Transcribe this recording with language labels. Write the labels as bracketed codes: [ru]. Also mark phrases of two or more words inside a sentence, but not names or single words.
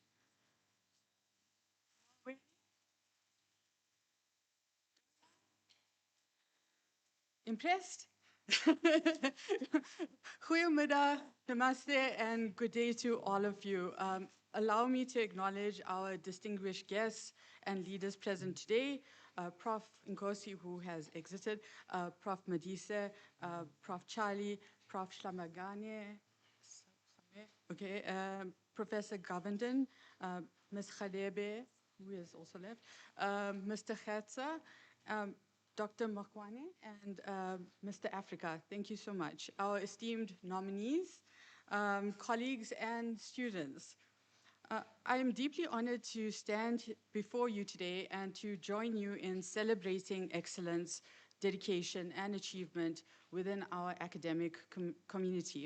[en] Impressed? Goedemiddag, namaste, and good day to all of you. Allow me to acknowledge our distinguished guests and leaders present today, Prof. Nkosi, who has exited, Prof. Madisa, Prof. Charlie, Prof. Shlamagane, okay, Professor Govenden, Ms. Khadebe, who has also left, Mr. Khetsa, Dr. Makwane, and Mr. Africa. Thank you so much. Our esteemed nominees, colleagues, and students. I am deeply honored to stand before you today and to join you in celebrating excellence, dedication, and achievement within our academic community.